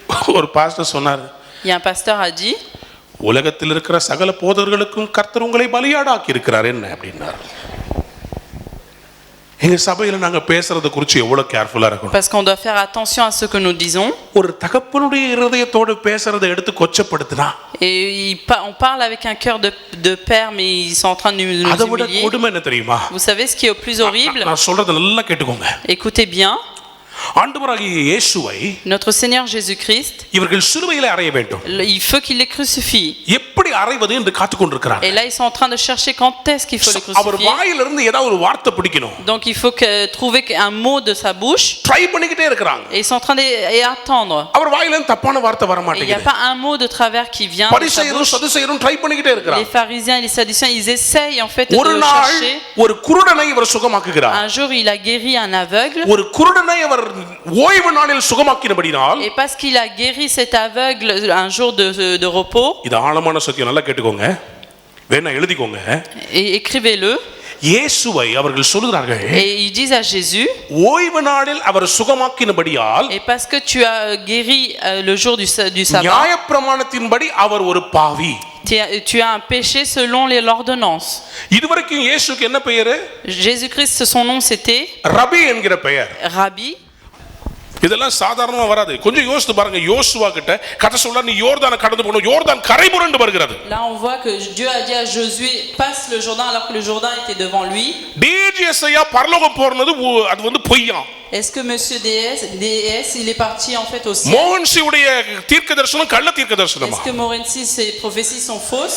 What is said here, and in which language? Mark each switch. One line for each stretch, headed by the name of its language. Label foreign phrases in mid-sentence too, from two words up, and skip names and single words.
Tamil: ஒரு பாஸ்டர் சொன்னார்,
French: Il y a un pasteur a dit,
Tamil: உலகத்தில் இருக்கிற சகல போதகர்களுக்கும் கர்த்தர் உங்களை பலியாடாக்கி இருக்கிறார் என்ன அப்படின்னார். எங்க சபையில நாங்க பேசுறத குறித்து எவ்வளவு கேர்ஃபுல்லா இருக்கணும்.
French: parce qu'on doit faire attention à ce que nous disons.
Tamil: ஒரு தகப்பனுடைய இருதயத்தோடு பேசுறதை எடுத்து கொச்சப்படுத்தினா,
French: Et on parle avec un cœur de père, mais ils sont en train de nous
Tamil: அதை விட
French: humilier.
Tamil: கொடுமை என்ன தெரியுமா?
French: Vous savez ce qui est au plus horrible?
Tamil: நான் சொல்றத நல்லா கேட்டுக்கோங்க.
French: Écoutez bien.
Tamil: ஆண்டவராகிய இயேசுவை
French: Notre Seigneur Jésus-Christ,
Tamil: இவர்கள் சிலுவையிலே அறைய வேண்டும்.
French: il faut qu'il les crucifie.
Tamil: எப்படி அறைவது என்று காத்துக்கொண்டிருக்கிறார்.
French: Et là, ils sont en train de chercher quand est-ce qu'il faut les
Tamil: அவர்
French: crucifier.
Tamil: வாயிலிருந்து ஏதாவது ஒரு வார்த்தை பிடிக்கணும்.
French: Donc il faut trouver un mot de sa bouche.
Tamil: ட்ரை பண்ணிக்கிட்டே இருக்காங்க.
French: Et ils sont en train d'attendre.
Tamil: அவர் வாயிலிருந்து தப்பான வார்த்தை வர
French: Et il n'y a
Tamil: மாட்டேங்குது.
French: pas un mot de travers qui vient de sa
Tamil: பரிசேயரும்
French: bouche.
Tamil: சதுசேயரும் ட்ரை பண்ணிக்கிட்டே
French: Les
Tamil: இருக்காங்க.
French: pharisiens et les sadducéens, ils essayent en fait de
Tamil: ஒரு நாள்
French: chercher.
Tamil: ஒரு குருடனை இவர் சுகமாக்குகிறார்.
French: Un jour, il a guéri un aveugle.
Tamil: ஒரு குருடனை அவர் ஓய்வு நாளில் சுகமாக்கினபடியால்,
French: Et parce qu'il a guéri cet aveugle un jour de repos,
Tamil: இது ஆழமான சத்தியம், நல்லா கேட்டுக்கோங்க, வேணா எழுதிக்கோங்க.
French: et écrivez-le,
Tamil: இயேசுவை அவர்கள் சொல்கிறார்கள்,
French: et ils disent à Jésus,
Tamil: ஓய்வு நாளில் அவர் சுகமாக்கினபடியால்
French: et parce que tu as guéri le jour du sabbat,
Tamil: நியாயப்பிரமாணத்தின்படி அவர் ஒரு பாவி.
French: tu as un péché selon l'ordonnance.
Tamil: இதுவரைக்கும் இயேசுக்கு என்ன பெயர்?
French: Jésus-Christ, son nom c'était
Tamil: ரபி என்கிற பெயர்.
French: Rabbi.
Tamil: இதெல்லாம் சாதாரணமா வராது. கொஞ்சம் யோசித்து பாருங்க. யோசுவா கிட்ட கதை சொல்ல, நீ யோர்தானை கடந்து போகணும், யோர்தான் கரை புரண்டு வருகிறது.
French: Là on voit que Dieu a dit à Josué, passe le Jourdain, alors que le Jourdain était devant lui.
Tamil: டிஜிஎஸ் ஐயா பரலோகம் போறது அது வந்து பொய்யா?
French: Est-ce que monsieur DS il est parti en fait au ciel?
Tamil: மோகன்சி உடைய தீர்க்க தரிசனம் கள்ள தீர்க்க தரிசனமா?
French: Est-ce que Morency ses prophéties sont fausses?